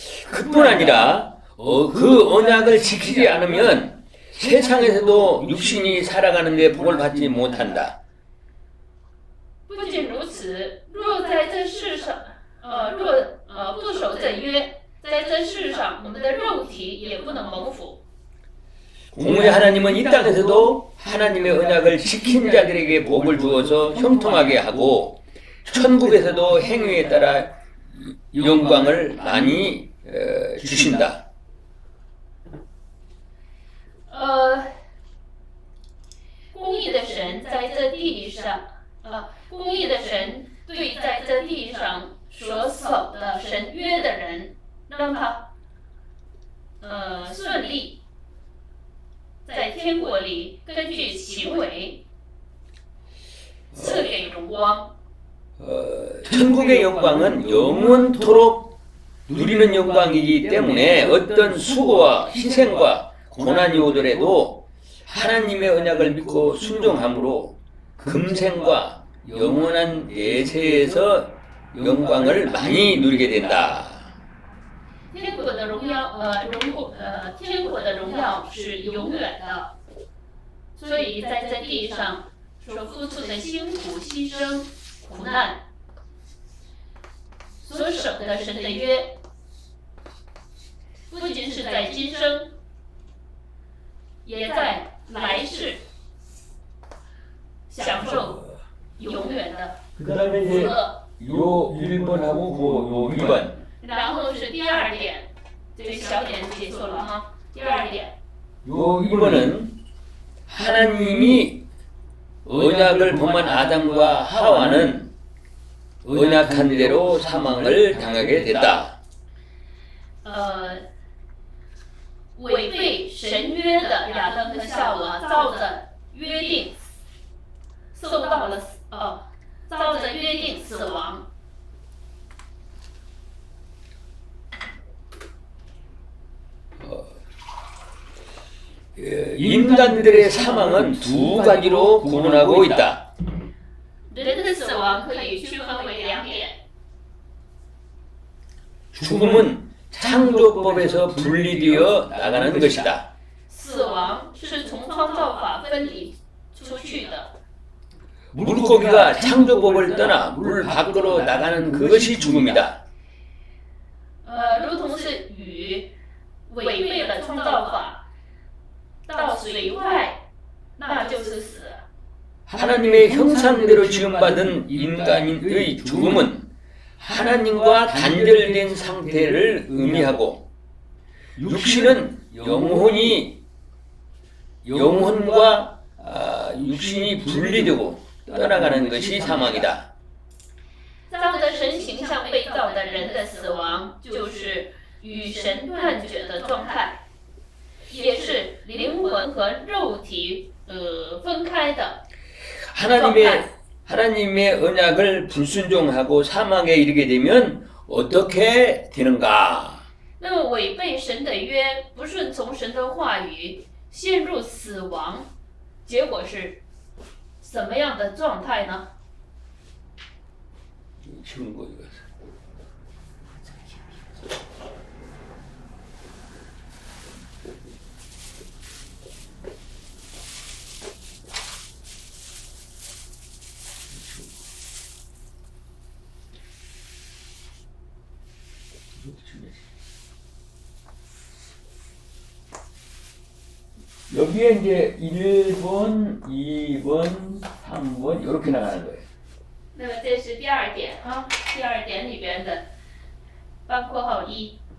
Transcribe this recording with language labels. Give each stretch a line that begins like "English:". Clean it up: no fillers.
Korean: 그뿐 아니라 그 언약을 지키지 않으면 세상에서도 육신이 살아가는 데 복을 받지 못한다.
Chinese: 不仅如此，若在这世上，不守这约，在这世上，我们的肉体也不能蒙福。
Korean: 공의 하나님은 이 땅에서도 하나님의 언약을 지킨 자들에게 복을 주어서 형통하게 하고 천국에서도 행위에 따라 영광을 많이 주신다.
Chinese: 公义的神在这地上，公义的神对在这地上所守的神约的人，让他顺利，在天国里根据行为赐给荣光。
Korean: 천국의 영광은 영원토록 누리는 영광이기 때문에 어떤 수고와 희생과 고난이 오더라도 하나님의 언약을 믿고 순종함으로 금생과 영원한 내세에서 영광을 많이 누리게 된다.
Chinese: 天国的荣耀，天国的荣耀是永远的，所以在这地上所付出的辛苦、牺牲、苦难，所守的神的约，不仅是在今生，也在来世享受永远的
Korean: 그다음에
Chinese: 福
Korean: 이제
Chinese: 乐。
Korean: 요 1번하고 요 2번
Chinese: 然后是第二点，这个小点记错了哈。第二点，
Korean: 요 2번은 하나님이 언약을 범한 아담과 하와는 언약한 대로 사망을 당하게 됐다.
Chinese: 违背神约的亚当和夏娃，照着约定受到了照着约定死亡。
Korean: 인간들의 사망은 두 가지로 구분하고 있다.
Chinese: 人的死亡可以区分为2点，
Korean: 죽음은 창조법에서 분리되어 나가는 것이다.
Chinese: 死亡是从创造法分离出去的。
Korean: 물고기가 창조법을 떠나 물 밖으로 나가는 그것이 죽음이다.
Chinese: 如同是鱼违背了创造法，到水外，那就是死。
Korean: 하나님의 형상대로 지음받은 인간의 죽음은 하나님과 단절된 상태를 의미하고 육신은 영혼과 육신이 분리되고 떠나가는 것이 사망이다.
Chinese: 照着神形象被造的人的死亡，就是与神断绝的状态，也是灵魂和肉体分开的。
Korean: 하나님의 언약을 불순종하고 사망에 이르게 되면 어떻게 되는가?
Chinese: 那么违背神的约，不顺从神的话语，陷入死亡，结果是什么样的状态呢？
Korean: 치우는 거 이거. 여기에 이제 1번, 2번, 3번 이렇게 나가는 거예요.
Chinese: 那么这是第2点啊，第2点里边的包括号1。